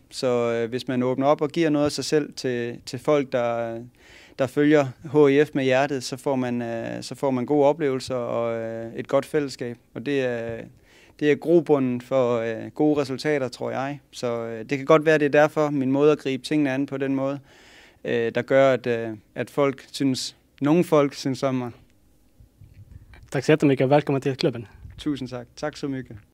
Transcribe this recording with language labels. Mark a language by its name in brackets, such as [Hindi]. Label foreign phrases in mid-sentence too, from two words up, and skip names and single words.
[Danish] Så hvis man åbner op og giver noget af sig selv til folk, der følger HIF med hjertet, så får man gode oplevelser og et godt fællesskab. Og det er grobunden for gode resultater, tror jeg. Så det kan godt være, det er derfor min måde at gribe tingene an på den måde, der gør, at nogle folk synes om mig. [Swedish] Tack så jättemycket och välkommen till klubben. [Danish] Tusind tak. [Swedish] Tak så mycket.